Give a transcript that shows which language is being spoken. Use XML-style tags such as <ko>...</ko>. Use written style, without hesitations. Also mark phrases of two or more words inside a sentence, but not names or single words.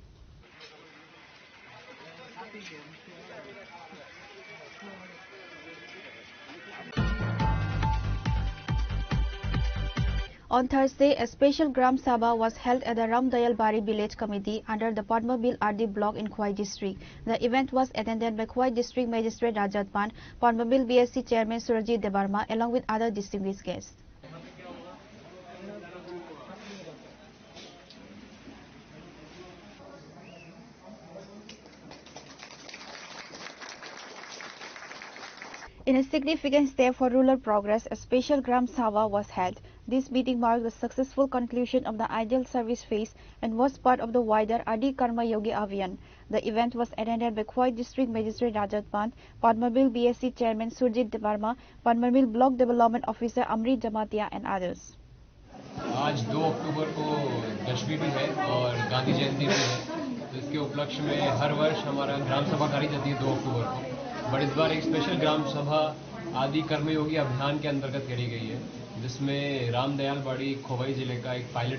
<en>On Thursday, a special Gram Sabha was held at the Ramdayal Bari Village Committee under the Padmabil RD block in Khwai district. The event was attended by Khwai District Magistrate Rajat Pan, Padmabil BSC Chairman Surajit Debarma, along with other distinguished guests. In a significant step for rural progress, a special Gram Sabha was held. This meeting marked the successful conclusion of the ideal service phase and was part of the wider Adi Karma Yogi Abhiyan. The event was attended by Khwai District Magistrate Rajat Pant, Padmabil BSC Chairman Surjit Debarma, Padmabil Block Development Officer Amrit Jamatia and others.</en> <hi>आज 2 अक्टूबर को दशमी भी है और गांधी जयंती भी है, तो इसके उपलक्ष्य में हर वर्ष हमारा ग्राम सभा करी जाती है 2 अक्टूबर को, बट इस बार एक स्पेशल ग्राम सभा आदि कर्मयोगी अभियान के अंतर्गत करी गई है, जिसमें रामदयाल बाड़ी खोवाई जिले का एक पायलट</hi>